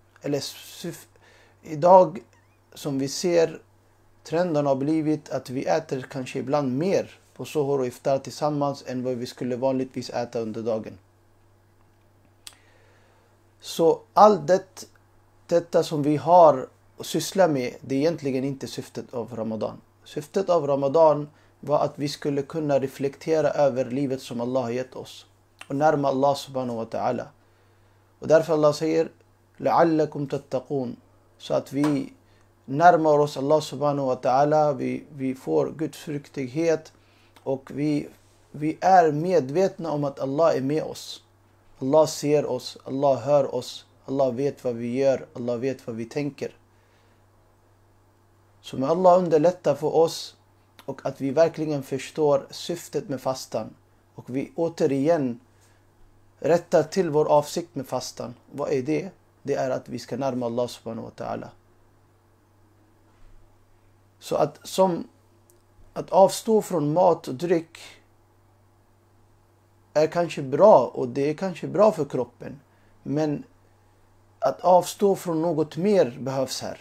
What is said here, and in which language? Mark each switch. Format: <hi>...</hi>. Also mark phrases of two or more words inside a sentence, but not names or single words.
<sv>Idag som vi ser, trenden har blivit att vi äter kanske ibland mer på suhur och iftar tillsammans än vad vi skulle vanligtvis äta under dagen. Så allt detta som vi har att syssla med, det är egentligen inte syftet av Ramadan. Syftet av Ramadan var att vi skulle kunna reflektera över livet som Allah har gett oss och närma</sv> <ar>الله سبحانه وتعالى.</ar> <sv>Och därför Allah säger</sv> <ar>لَعَلَّكُمْ تَتَّقُونَ,</ar> <sv>så att vi närmar oss</sv> <ar>الله سبحانه وتعالى,</ar> <sv>vi får gudsfruktighet och vi är medvetna om att Allah är med oss. Allah ser oss, Allah hör oss, Allah vet vad vi gör, Allah vet vad vi tänker. Så med Allah underlättar för oss och att vi verkligen förstår syftet med fastan. Och vi återigen rättar till vår avsikt med fastan. Vad är det? Det är att vi ska närma</sv> <ar>الله سبحانه وتعالى.</ar> <sv>Så att avstå från mat och dryck är kanske bra och det är kanske bra för kroppen. Men att avstå från något mer behövs här.</sv>